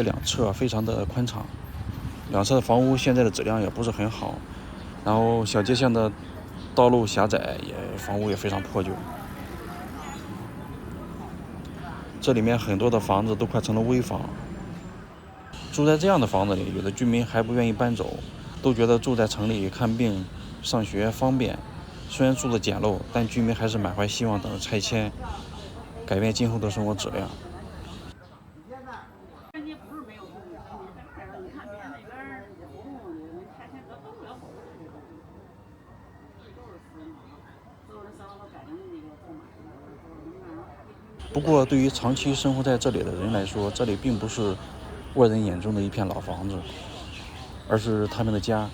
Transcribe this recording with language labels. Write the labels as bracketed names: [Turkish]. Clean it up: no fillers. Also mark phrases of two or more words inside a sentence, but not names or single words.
[Chinese] 兩側非常的寬敞，兩側的房屋現在的質量也不是很好，然後小街巷的道路狹窄，房屋也非常破舊。這裡面很多的房子都快成了危房，住在這樣的房子裡，有的居民還不願意搬走，都覺得住在城裡看病、上學方便。雖然住得簡陋，但居民還是滿懷希望等着拆遷，改變今後的生活質量。不過，对於長期生活在這裡的人來說，這裡並不是外人眼中的一片老房子，而是他們的家。